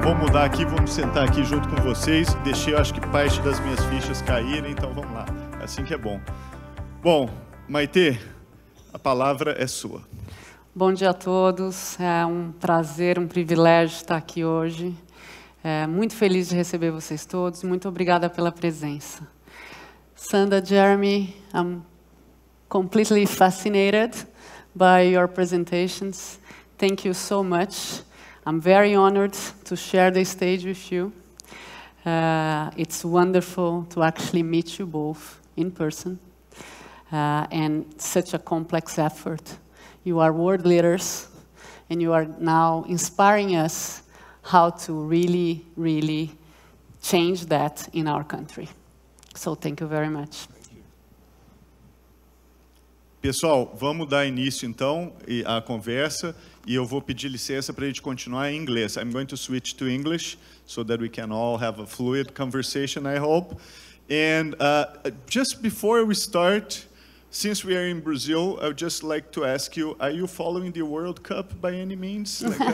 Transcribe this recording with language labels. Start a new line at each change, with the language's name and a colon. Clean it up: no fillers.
Portuguese: Vou mudar aqui, vamos sentar aqui junto com vocês. Deixei, acho que, parte das minhas fichas caírem, então vamos lá. É assim que é bom. Bom, Maite, a palavra é sua. Bom dia a todos. É um prazer, um privilégio estar aqui hoje. Muito feliz de receber vocês todos. Muito obrigada pela presença.
English: Sanda, Jeremy, I'm completely fascinated by your presentations. Thank you so much. I'm very honored to share the stage with you. It's wonderful to actually meet you both in person, and such a complex effort. You are world leaders, and you are now inspiring us how to really, really change that in our country. So thank you very much.
Portuguese: Pessoal, vamos dar início então à conversa e eu vou pedir licença para a gente continuar em inglês.
English: I'm going to switch to English so that we can all have a fluid conversation, I hope. And just before we start, since we are in Brazil, I would just like to ask you, are you following the World Cup by any means?